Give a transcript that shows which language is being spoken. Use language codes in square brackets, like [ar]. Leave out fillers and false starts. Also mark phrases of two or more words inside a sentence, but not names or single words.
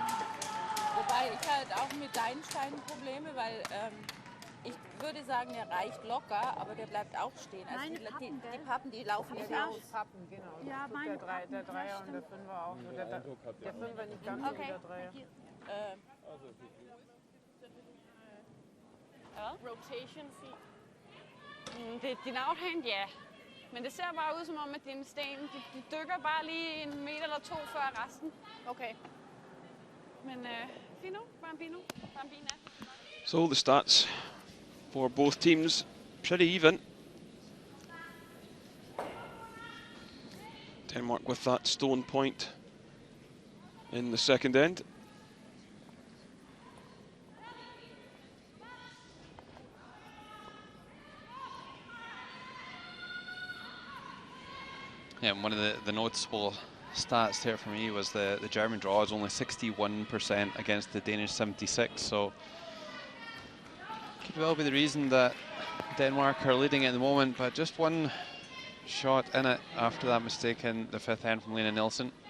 [de] Wobei ich halt auch mit Deinstein Probleme, weil ich würde sagen, der reicht locker, aber der bleibt auch stehen. Also Meine die Pappen, die laufen Ja, nicht ja. aus. Pappen, genau. Ja, Das tut meine der Pappen, Dreier ja, und der stimmt. Fünfer auch. Nur der Fünfer nicht ganz so wie der Dreier. [en] Rotation seat. [da] Det er din outhand, ja. Men det ser bare ud som om, at dine sten, de dykker bare lige 1 meter eller 2 før resten. Okay. Men [it] fino, bambino. [en] So the stats for both teams pretty even. Denmark with that stone point in the second end. Yeah, one of the noticeable stats there for me was the German draw is only 61% against the Danish 76, so could well be the reason that Denmark are leading at the moment, but just one shot in it after that mistake in the 5th end from Lena Nilsson.